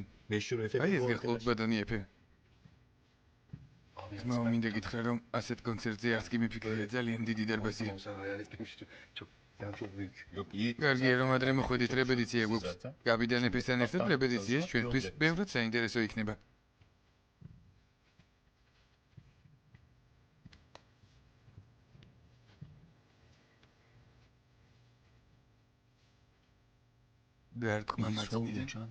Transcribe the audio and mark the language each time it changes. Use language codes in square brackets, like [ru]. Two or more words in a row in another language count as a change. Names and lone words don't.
[tr] Meşhur Efe. [ka] აი ეს გახლავთ ბადანი ეფე. ძმაო მინდა გითხრა რომ ასეთ კონცერტზე არც კი მიფიქრია, ძალიან დიდი დარბაზია. [tr] Sen hayal etmiştim. Çok yani çok büyük. Yok iyi. [ka] კარგია რომ ადრე მოხვედით რეპეტიცია გვაქვს. გაბიდან ეფესთან ერთად რეპეტიცია ჩვენთვის ბევრად საინტერესო იქნება. დარტყმა მარჯვნიდან.